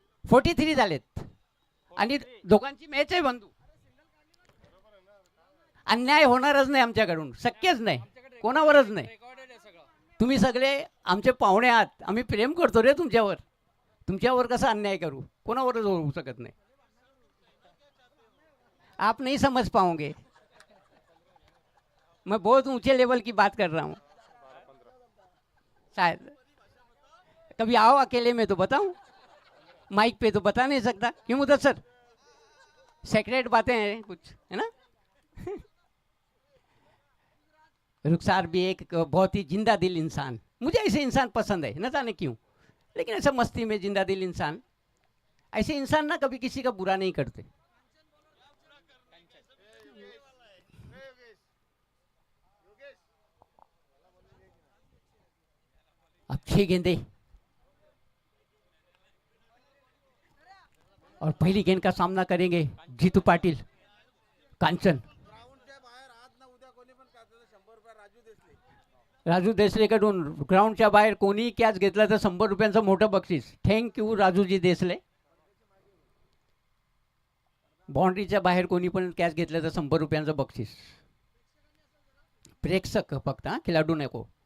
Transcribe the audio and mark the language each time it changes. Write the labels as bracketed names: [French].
[Marathi] Forty 43 झालेत आणि दोघांची मॅच आहे बंधू. अन्याय होणारच नाही आमच्याकडून, शक्यच नाही, कोणावरच नाही. तुम्ही सगळे आमचे पाहुणे आहात, आम्ही प्रेम करतो रे तुमच्यावर. तुमच्यावर कसा अन्याय करू? कोणावरच होऊ शकत नाही. [Hindi] आप नहीं समझ पाओगे, मैं बहुत ऊंचे लेवल की बात कर रहा हूँ शायद. कभी आओ अकेले में तो बताऊं, माइक पे तो बता नहीं सकता. क्यों उधर सर? सेक्रेट बातें हैं कुछ, है ना. रुखसार भी एक बहुत ही जिंदा दिल इंसान. मुझे ऐसे इंसान पसंद है, न जाने क्यों, लेकिन ऐसा मस्ती में जिंदा दिल इंसान. ऐसे इंसान ना कभी किसी का बुरा नहीं करते. अब 6 गेंदे और पहली गेंद का सामना करेंगे जीतू पाटिल. [Marathi] कांचन राजू देसलेकडून ग्राउंडच्या बाहेर कोणी कॅच घेतला तर 100 रुपयांचं मोठं बक्षीस. थँक्यू राजूजी देसले. बाउंड्रीच्या बाहेर कोणी पण कॅच घेतलं तर 100 रुपयांचं बक्षीस. प्रेक्षक फक्त, हा, खिलाडू नको.